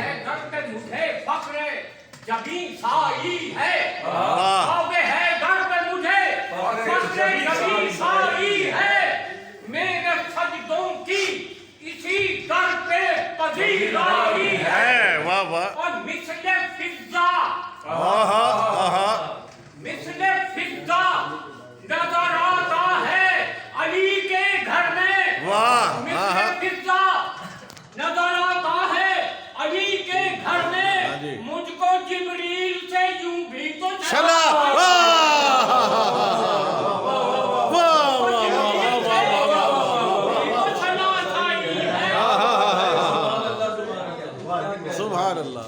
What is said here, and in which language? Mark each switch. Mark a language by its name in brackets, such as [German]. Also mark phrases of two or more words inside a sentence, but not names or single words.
[Urdu] مجھے فخر جبیں سائی ہے. واہ. آگے ہے در پہ مجھے فخر جبیں سائی ہے. میرے سجدوں کی اسی در پہ پذیرائی ہے. واہ واہ. اور مثل فضا، مثل فضا نظر آتا ہے علی کے گھر میں. واہ. مثل فضا نظر آتا ہے علی کے گھر میں. مجھ کو جبریل سے یوں بھی تو چلا. [Arabic] سبحان اللہ.